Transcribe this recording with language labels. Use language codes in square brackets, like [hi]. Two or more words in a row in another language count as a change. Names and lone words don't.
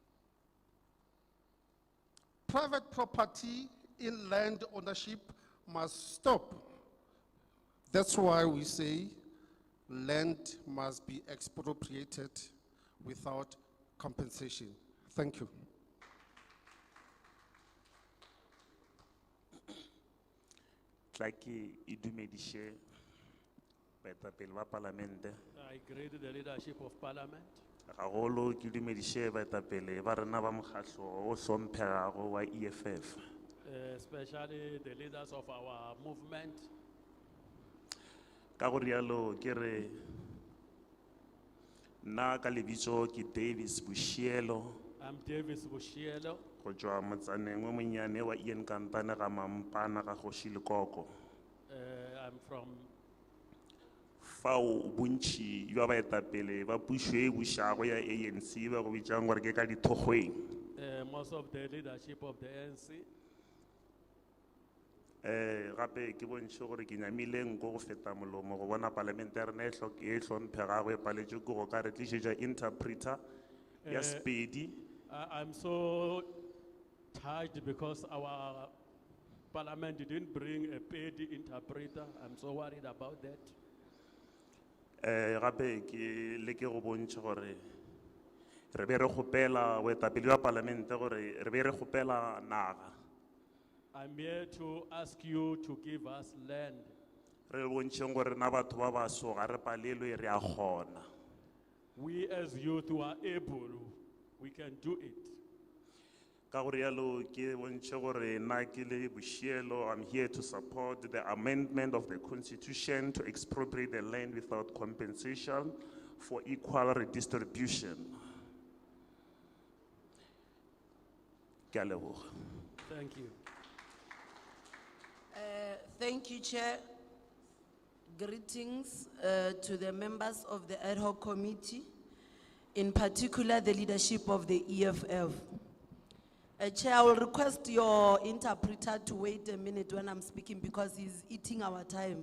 [en] Private property in land ownership must stop. That's why we say land must be expropriated without compensation. Thank you. [nso] Tlaki idumedishe baetapele ba parlamente. [en] I greet the leadership of parliament. [nso] Gagolo ke dumedishe baetapele ba rena ba mokgatlo o hlomphegago wa EFF. [en] Especially the leaders of our movement. [nso] Ka go rialo ke re nna ka lebitso ke Davis Bushielo. [en] I'm Davis Bushielo. [nso] Go tswa motsaneng o monnyane wa Ian Kampane ga Mampana ga Kgoshi Lekoko. [en] I'm from [nso] Fao bontši jwa baetapele ba pušo e bušago ya ANC ba go bitšang gore ke ka dithokgweng. [en] Most of the leadership of the ANC. [nso] Gape ke bontšhe gore ke nyamile nko go feta molomo go bona parlamente ya rena e hlomphegago e paletšwe ke go ka re tlišetša interpreter ya Sepedi. [en] I'm so touched because our parliament didn't bring a paid interpreter. I'm so worried about that. [nso] Gape ke leke go bontšha gore re be re kgopela boetapele bja parlamente gore re be re kgopela naga. [en] I'm here to ask you to give us land. [nso] Re bontšheng gore na batho ba baso ga re palelwe re a kgona. [en] We as youth who are able, we can do it. [nso] Ka gore yalo ke bontšhe gore na ke le Bushielo, [en] I'm here to support the amendment of the constitution to expropriate the land without compensation for equal redistribution. [nso] Ke a leboga. [en] Thank you. Thank you, Chair. Greetings to the members of the Ad Hoc Committee, in particular the leadership of the EFF. Chair, I will request your interpreter to wait a minute when I'm speaking because he's eating our time.